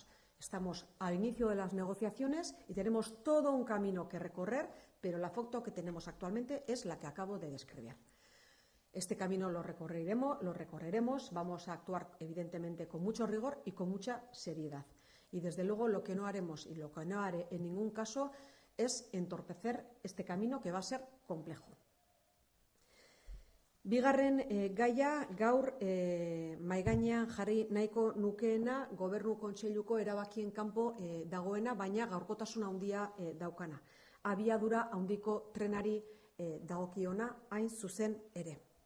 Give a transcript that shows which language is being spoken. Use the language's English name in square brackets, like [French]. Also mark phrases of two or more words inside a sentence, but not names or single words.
[Spanish] Estamos al inicio de las negociaciones y tenemos todo un camino que recorrer, pero la foto que tenemos actualmente es la que acabo de describir. Este camino lo recorreremos, vamos a actuar evidentemente con mucho rigor y con mucha seriedad. Y desde luego lo que no haremos y lo que no haré en ningún caso es entorpecer este camino, que va a ser complejo. [Basque] Bigarren gaia gaur mahai gainean jarri nahiko nukeena Gobernu Kontseiluko erabakien kanpo dagoena, baina gaurkotasun handia daukana. Abiadura handiko trenari dagokiona hain zuzen ere.